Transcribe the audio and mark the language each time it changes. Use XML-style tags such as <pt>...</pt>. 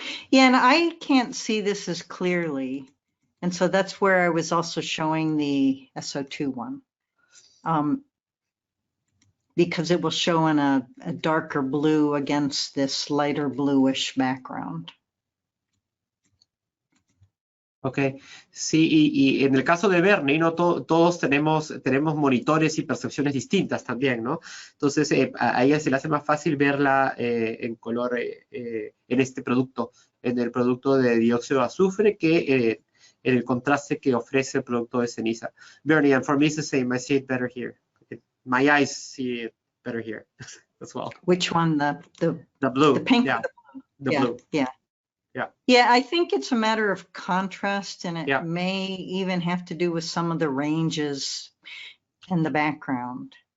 <en>Yeah, and I can't see this as clearly. And so that's where I was also showing the SO2 one. Because it will show in a darker blue against this lighter bluish background.</en> <es>Ok, sí, y en el caso de Bernie, ¿no? Todos tenemos monitores y percepciones distintas también, ¿no? Entonces, a ella se le hace más fácil verla en color en este producto, en el producto de dióxido de azufre, que en el contraste que ofrece el producto de ceniza.</es> <en>Bernie, and for me it's the same, I see it better here. My eyes see it better here as well. Which one? The blue, the pink? yeah, the blue. Yeah. Yeah. Yeah, I think it's a matter of contrast, and it Yeah. may even have to do with some of the ranges in the background.</en>